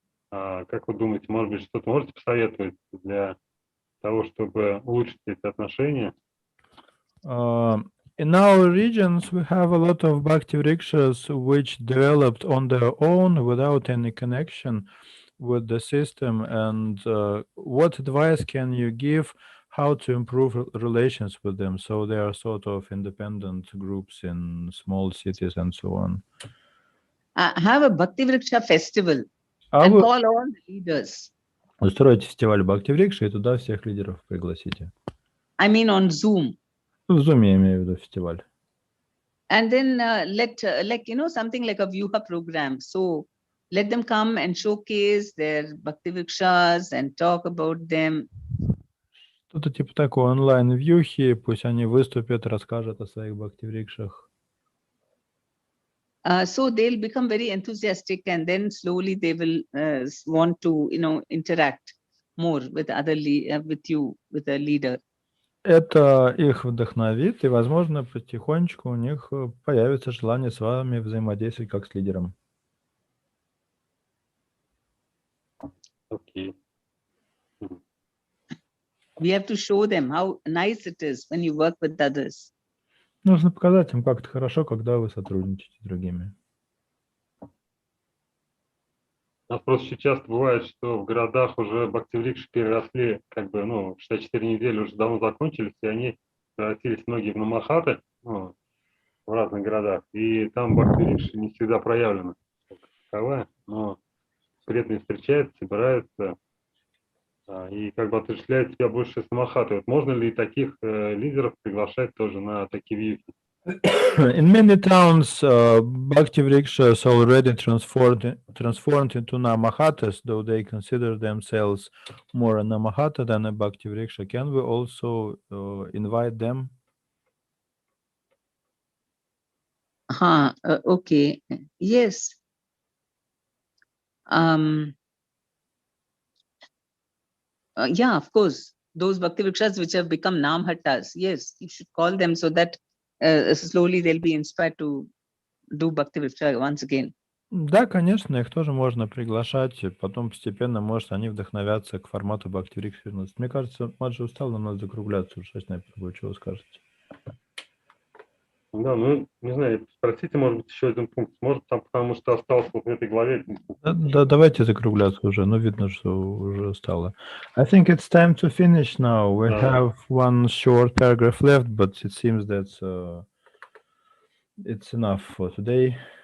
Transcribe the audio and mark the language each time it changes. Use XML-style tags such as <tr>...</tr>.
<ru>Как вы думаете, может быть, что-то можете посоветовать для того, чтобы улучшить эти отношения?</ru> <en>In our regions, we have a lot of Bhakti Vrikshas which developed on their own without any connection with the system. And what advice can you give how to improve relations with them so they are sort of independent groups in small cities and so on? Have a Bhakti Vriksha festival and call all the leaders.</en> <ru>Устроите фестиваль Бхакти Врикши и туда всех лидеров пригласите.</ru> <en>I mean on Zoom.</en> <ru>В Zoom я имею в виду фестиваль.</ru> <en>And then something like a Vyuha program. So let them come and showcase their Bhakti Vrikshas and talk about them.</en> <ru>Что-то типа такого онлайн-вьюхи, пусть они выступят, расскажут о своих Бхакти Врикшах.</ru> <en>So they'll become very enthusiastic, and then slowly they will want to, interact more with with you, with the leader.</en> <ru>Это их вдохновит, и, возможно, потихонечку у них появится желание с вами взаимодействовать как с лидером.</ru> <en>Okay. We have to show them how nice it is when you work with others.</en> <ru>Нужно показать им, как это хорошо, когда вы сотрудничаете с другими. У нас просто очень часто бывает, что в городах уже Бхакти-Врикши переросли, 64 недели уже давно закончились, и они превратились многие в намахаты, в разных городах, и там Бхакти-Врикши не всегда проявлена как таковая, но преданные встречаются, собираются и отождествляют себя больше с намахатой. Вот можно ли таких лидеров приглашать тоже на такие вьюхи?</ru> <en>In many towns, Bhakti Vrikshas already transformed into Namahatas, though they consider themselves more a Namahata than a Bhakti Vriksha. Can we also invite them? Okay. Yes. Yeah, of course. Those Bhakti Vrikshas which have become Namhattas, yes, you should call them so that slowly they'll be inspired to do Bhakti Vriksha once again.</en> <ru>Да, конечно, их тоже можно приглашать, и потом постепенно, может, они вдохновятся к формату Bhakti Vriksh вернуться. Мне кажется, Маджи устал, нам надо закругляться уже, снайпер, вы чего скажете? Да, ну, не знаю, спросите, может быть, еще один пункт. Может, там, потому что остался вот в этой главе. Да, давайте закругляться уже, ну, видно, что уже стало.</ru> <en>I think it's time to finish now. We have one short paragraph left, but it seems that it's enough for today.</en>